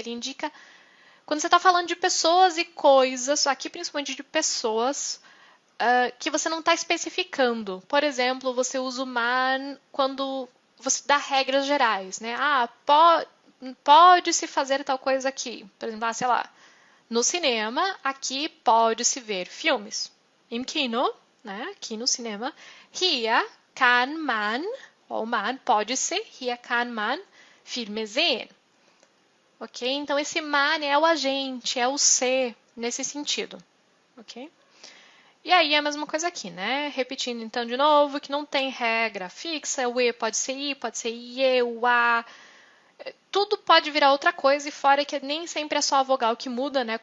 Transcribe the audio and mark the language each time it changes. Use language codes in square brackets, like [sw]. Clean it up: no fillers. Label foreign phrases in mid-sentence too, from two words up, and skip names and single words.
[pt] Ele indica quando você está falando de pessoas e coisas, aqui principalmente de pessoas, que você não está especificando. Por exemplo, você usa o man quando você dá regras gerais, né? Pode-se fazer tal coisa aqui. Por exemplo, sei lá, no cinema, aqui pode-se ver filmes. [de] Im Kino, [pt] né? Aqui no cinema. [de] Hier kann man, ou man, [pt] pode-se, [de] hier kann man Filme sehen. [pt] Ok? Então, esse man é o agente, é o ser, nesse sentido. Ok? E aí, a mesma coisa aqui, né? Repetindo então de novo, que não tem regra fixa, o E pode ser I, pode ser IE, o A. Tudo pode virar outra coisa, e fora que nem sempre é só a vogal que muda, né?